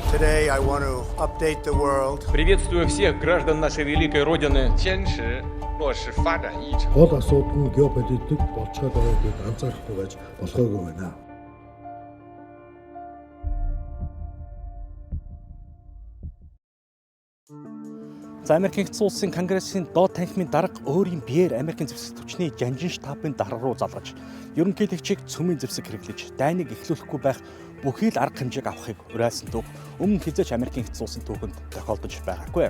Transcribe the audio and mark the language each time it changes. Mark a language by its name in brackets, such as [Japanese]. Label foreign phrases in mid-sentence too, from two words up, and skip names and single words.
[English] Today I want to update the world. [Russian] Приветствую всех граждан нашей великой Родины. [Chinese] 坚持落实发展议程。 [Mongolian] Гол асуудал нь геополитик болцоод байгааг анзаарахгүй байж болохгүй байна. За Америкийн нэгдсэн улсын Конгрессийн доод танхимын дарга өөрийн биеэр Америкийн зэвсэг түвшний жанжин штабын дарга руу залгаж, ерөнхийлөгчийг цөмийн зэвсэг хэрэглэж, дайныг эхлүүлэхгүй байх бүхий л арга хэмжээг авахыг уриалсан түүх өмнө хизээч Америкийн нэгдсэн улсын түүхэнд тохиолдож байгаагүй.